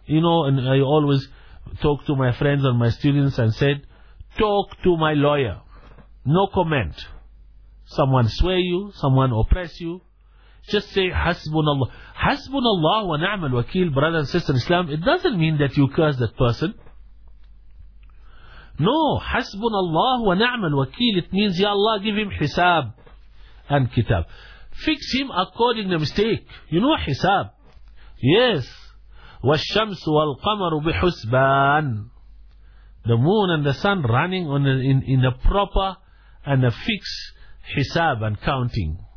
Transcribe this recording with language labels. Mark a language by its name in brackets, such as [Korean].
[English] You know, and I always talk to my friends and my students and said, talk to my lawyer. No comment. Someone sway you, someone oppress you. Just say, Hasbunallah. Hasbunallah wa ni'mal wakil, brother and sister in Islam. It doesn't mean that you curse that person. No [Arabic] حسبنا الله ونعم الوكيل. [English] It means [Arabic] يا الله [English] give him حساب and كتاب. Fix him according the mistake. You know حساب. Yes. [Arabic] والشمس والقمر بحسبان. [English] The moon and the sun running on in a proper and a fixed حساب and counting.